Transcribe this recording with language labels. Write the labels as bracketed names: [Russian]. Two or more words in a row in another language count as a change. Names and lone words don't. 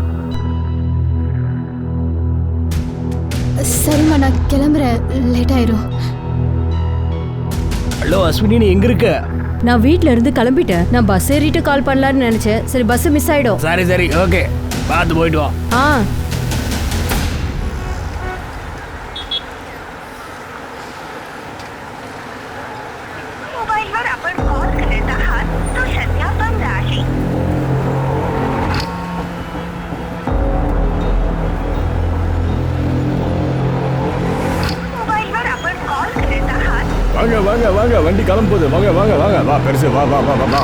[Tamil] சரிம்மா, நான் கிளம்புறேன். லேட் ஆயிரும். ஹலோ அஸ்வினி, நீ எங்க இருக்க? நான் வீட்ல இருந்து கிளம்பிட்டேன். நான் பஸ் ஏறிட்டு கால் பண்ணலான்னு நினைச்சேன். சரி, பஸ் மிஸ் ஆயிடும். சரி சரி, ஓகே, பார்த்து போயிட்டு வா. ஆ, [Marathi] मोबाईलवर आपण कॉल करत आहात तो सध्या बंद आहे. मोबाईलवर आपण कॉल करत आहात. [Tamil] வாங்க வாங்க வாங்க, வண்டி கிளம்புது. வாங்க வாங்க வாங்க, வா பெருசு, வா வா வா வா வா.